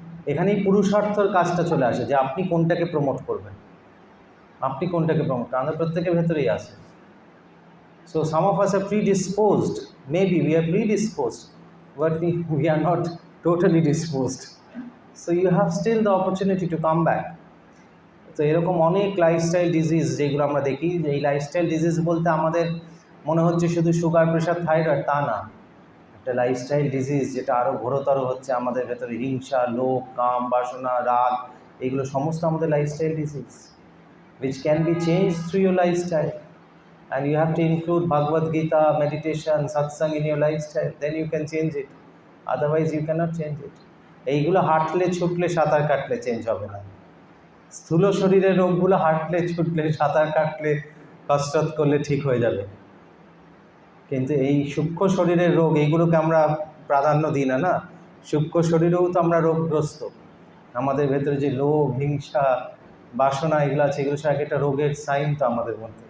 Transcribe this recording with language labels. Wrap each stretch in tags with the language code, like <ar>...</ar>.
<bn>এখানেই পুরুষার্থর কাজটা চলে আসে যে আপনি কোনটাকে প্রমোট করবেন, আপনি কোনটাকে প্রমোট করেন। আমাদের প্রত্যেকের ভেতরেই আছে।</bn> <en>So some of us are predisposed, maybe we are predisposed, but we are not totally disposed. So you have still the opportunity to come back.</en> <bn>তো এরকম অনেক লাইফস্টাইল ডিজিজ যেগুলো আমরা দেখি, এই লাইফস্টাইল ডিজিজ বলতে আমাদের মনে হচ্ছে শুধু সুগার, প্রেশার, থাইরয়েড, তা না। একটা লাইফস্টাইল ডিজিজ যেটা আরও ঘোরতর হচ্ছে আমাদের ভেতরে, হিংসা, লোভ, কাম, বাসনা, রাগ, এগুলো সমস্ত আমাদের lifestyle disease,</bn> <en>which can be changed through your lifestyle. And you have to include Bhagavad Gita, meditation, satsang in your lifestyle, then you can change it. Otherwise you cannot change it.</en> <bn>এইগুলো হাঁটলে, ছুটলে, সাঁতার কাটলে change হবে না। স্থূল শরীরের রোগগুলো হাঁটলে, ছুটলে, সাঁতার কাটলে, কসরত করলে ঠিক হয়ে যাবে, কিন্তু এই সূক্ষ্ম শরীরের রোগ, এইগুলোকে আমরা প্রাধান্য দিই না। না, সূক্ষ্ম শরীরেও তো আমরা রোগগ্রস্ত। আমাদের ভেতরে যে লোভ, হিংসা, বাসনা এগুলো আছে, এগুলো সব একটা রোগের সাইন তো আমাদের মধ্যে।</bn>